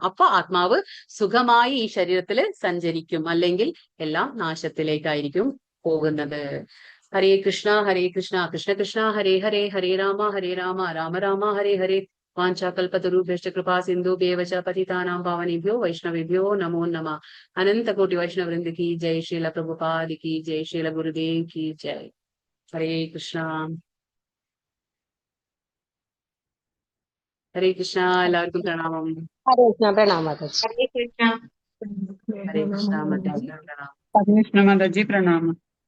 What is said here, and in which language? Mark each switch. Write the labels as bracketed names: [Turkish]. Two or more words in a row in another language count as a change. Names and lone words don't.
[Malayalam] അപ്പൊ ആത്മാവ് സുഖമായി ഈ ശരീരത്തിൽ സഞ്ചരിക്കും. അല്ലെങ്കിൽ എല്ലാം നാശത്തിലേക്കായിരിക്കും പോകുന്നത്. [Sanskrit] ഹരേ കൃഷ്ണ ഹരേ കൃഷ്ണ കൃഷ്ണ കൃഷ്ണ ഹരേ ഹരേ ഹരേ രാമ രാമ രാമ ഹരേ ഹരേ. വാഞ്ചാകൽപതരുഭ്യശ്ച കൃപാ സിന്ധുഭ്യേവ ച പതിതാനാं പാവनेഭ്യോ വൈഷ്ണവേഭ്യോ നമോ നമഃ. [Hindi] अनंत कोटि वैष्णव वृंद की जय। श्रील प्रभुपाद की जय। श्रील गुरुदेव की जय। हरे कृष्णा हरे कृष्णा. [Malayalam] എല്ലാവർക്കും പ്രണാമം. ഹരേ കൃഷ്ണ. പ്രണാമം മാതാജി. ഹരേ കൃഷ്ണ. ഹരേ കൃഷ്ണ മാതാജി പ്രണാമം. ഹരേ കൃഷ്ണ മാതാജി പ്രണാമം.